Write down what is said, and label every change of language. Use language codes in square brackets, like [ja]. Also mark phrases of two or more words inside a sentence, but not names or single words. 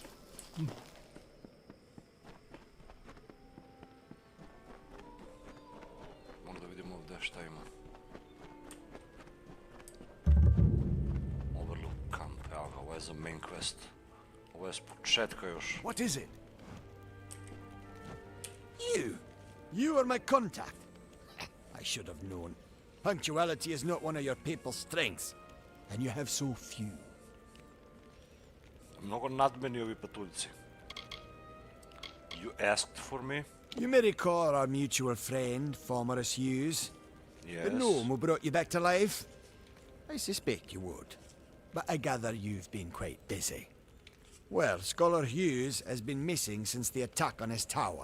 [sr] Moram da vidimo ovdje šta ima. Overlook Camp, evo ga, ovo je za [en] main quest. [sr] Ovo je s početka još. [en] What is it? You are my contact. I should have known. Punctuality is not one of your people's strengths, and you have so few. [sr] Mnogo nadmeni ovi patuljci. [en] You asked for me? You may recall our mutual friend, Formerus Hughes. Yes. The gnome who brought you back to life? I suspect you would, but I gather you've been quite busy. Well, Scholar Hughes has been missing since the attack on his tower.